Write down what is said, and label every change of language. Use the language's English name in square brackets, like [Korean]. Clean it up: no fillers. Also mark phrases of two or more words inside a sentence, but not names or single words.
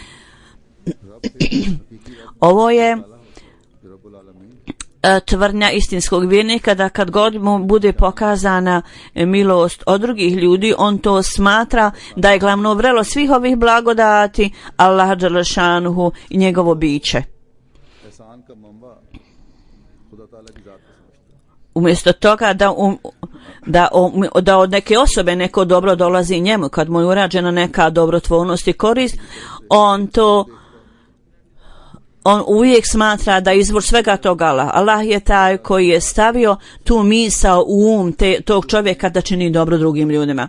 [Bosnian] Ovo je tvrdnja istinskog vjernika da kad god mu bude pokazana milost od drugih ljudi, on to smatra da je glavno vrelo svih ovih blagodati Allah dželešanuhu i njegovo biće. [Urdu] احسان کا منبع خدا تعالیٰ کی ذات کو سمجھتے ہیں. [Bosnian] Umjesto toga da od neke osobe neko dobro dolazi njemu, kad mu je urađena neka dobrotvornost i korist, on uvijek smatra da izvor svega toga Allah. Allah je taj koji je stavio tu misao u tog čovjeka da čini dobro drugim ljudima.